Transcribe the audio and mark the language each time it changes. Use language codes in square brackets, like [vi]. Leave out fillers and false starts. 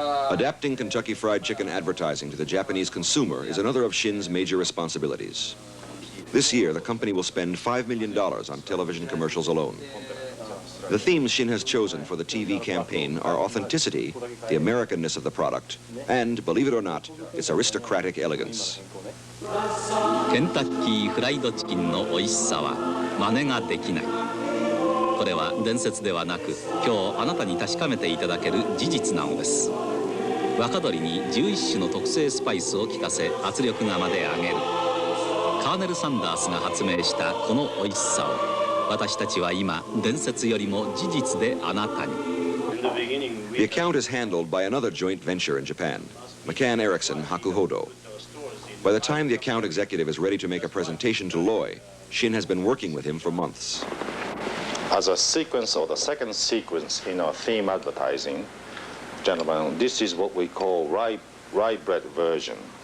[en] Adapting Kentucky Fried Chicken advertising to the Japanese consumer is another of Shin's major responsibilities. This year, the company will spend $5 million on television commercials alone. The themes Shin has chosen for the TV campaign are authenticity, the Americanness of the product, and, believe it or not, its aristocratic elegance. [ja] ケンタッキーフライドチキンの美味しさは真似ができない。これは伝説ではなく、今日あなたに確かめていただける事実なのです。若鶏に11種の特製スパイスを効かせ圧力釜で揚げる。カーネル・サンダースが発明したこの美味しさを私たちは今伝説よりも事実であなたに。 [en] The account is handled by another joint venture in Japan, McCann Erickson Hakuhodo. By the time the account executive is ready to make a presentation to Loy, Shin has been working with him for months. As a sequence or the second sequence in our theme advertising, gentlemen, this is what we call rye bread version.